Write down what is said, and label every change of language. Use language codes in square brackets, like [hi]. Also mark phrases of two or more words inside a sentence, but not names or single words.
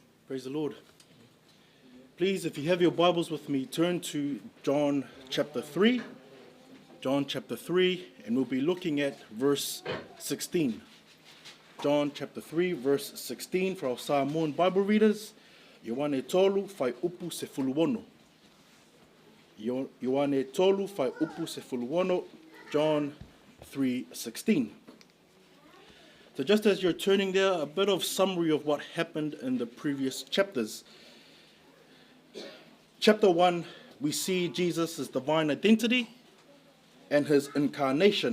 [en] Praise the Lord. Please, if you have your Bibles with me, turn to John chapter 3. John chapter 3, and we'll be looking at verse 16. John chapter 3, verse 16 for our Samoan Bible readers. [sm] Ioane tolu fai upu se fuluono. Ioane tolu fai upu se fuluono. [en] John 3:16. So just as you're turning there, a bit of summary of what happened in the previous chapters. Chapter 1, we see Jesus' divine identity and his incarnation.